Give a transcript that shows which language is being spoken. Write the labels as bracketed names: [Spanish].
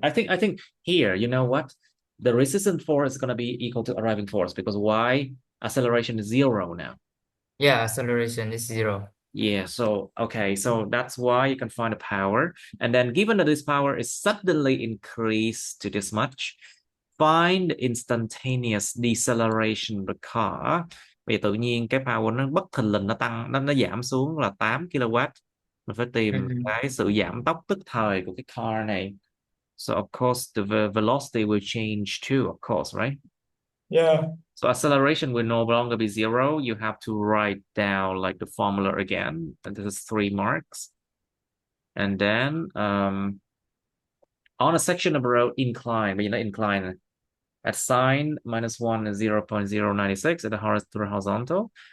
[English] I think here, you know what? The resistance force is gonna be equal to arriving force because y acceleration is 0 now. Yeah, acceleration is 0. Yeah, so okay, so that's why you can find the power. And then given that this power is suddenly increased to this much, find instantaneous deceleration of the car. [Vietnamese] Bây giờ tự nhiên cái power nó bất thình lình nó tăng, nó giảm xuống là 8 kW. Mình phải tìm Mhm. cái sự giảm tốc tức thời của cái car này. [English] So of course the velocity will change too, of course, right? Yeah. So acceleration will no longer be 0. You have to write down like the formula again. And this is 3 marks. And then on a section of road incline, but you know incline at sign -1 is 0.096 at the horizontal.